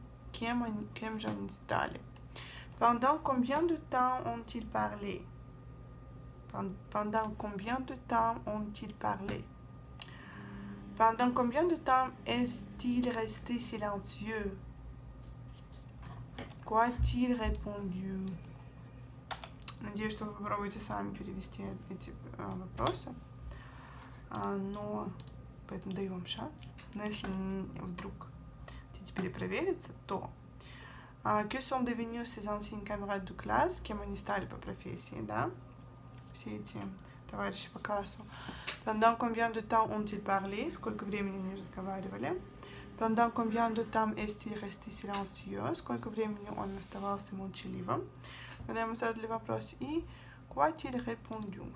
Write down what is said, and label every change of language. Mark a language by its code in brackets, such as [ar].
[ru] Кем же они стали? [fr] Pendant combien de temps ont-ils parlé? Pendant combien de temps ont-ils parlé? Pendant combien de temps est-il resté silencieux? Quoi a-t-il répondu? [ru] Надеюсь, что вы попробуете сами перевести эти вопросы. Но поэтому даю вам шанс. Но если вдруг хотите перепровериться, то [fr] que sont devenus ces anciens camarades de classe, [ru] кем они стали по профессии, да? Все эти товарищи по классу. [fr] Pendant combien de temps ont-ils parlé? [ru] Сколько времени они разговаривали? [fr] Pendant combien de temps est-il resté silencieux? [ru] Сколько времени он оставался молчаливым? Когда ему задали вопрос, и [fr] quoi a-t-il répondu?